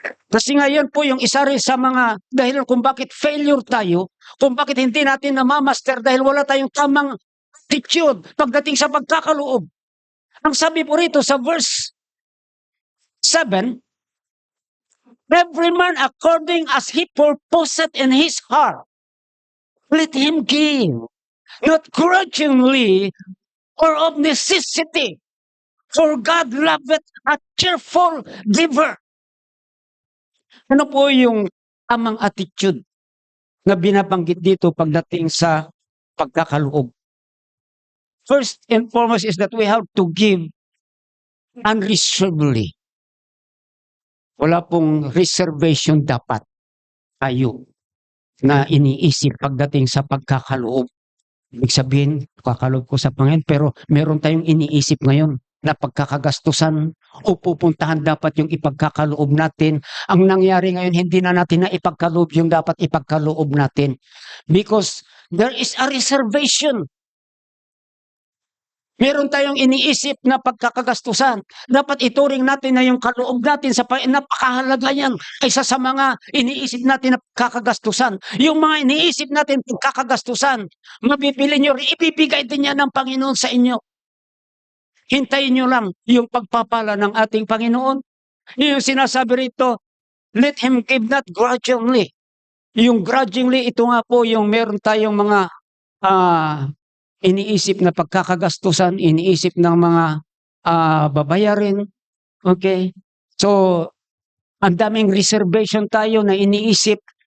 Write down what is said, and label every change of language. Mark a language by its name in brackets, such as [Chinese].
[Filipino] Kasi ngayon po yung isa rin sa mga dahilan kung bakit failure tayo, kung bakit hindi natin namamaster dahil wala tayong tamang attitude pagdating sa pagkakaloob. Ang sabi po rito sa verse 7, [English] every man according as he purposeth in his heart, let him give, not grudgingly or of necessity, for God loveth a cheerful giver. [Filipino] Ano po yung tamang attitude na binabanggit dito pagdating sa pagkakaloob? [English] First and foremost is that we have to give unreservedly. [Filipino] Wala pong reservation dapat tayo na iniisip pagdating sa pagkakaloob. Ibig sabihin, kakaloob ko sa Panginoon, pero meron tayong iniisip ngayon na pagkakagastusan o pupuntahan dapat yung ipagkakaloob natin. Ang nangyari ngayon, hindi na natin na ipagkaloob yung dapat ipagkaloob natin. [English] Because there is a reservation. [Filipino] Meron tayong iniisip na pagkakagastusan. Dapat ituring natin na yung kaloob natin sa napakahalaga yan kaysa sa mga iniisip natin na pagkakagastusan. Yung mga iniisip natin pagkakagastusan, mabibili nyo, ibibigay din yan ng Panginoon sa inyo. Hintayin nyo lang yung pagpapala ng ating Panginoon. Yung sinasabi rito, [English] let him give not grudgingly. [Filipino] Yung grudgingly, ito nga po yung meron tayong mga iniisip na pagkakagastusan, iniisip ng mga babayarin. [English] Okay? [Filipino] So, ang daming reservation tayo na iniisip.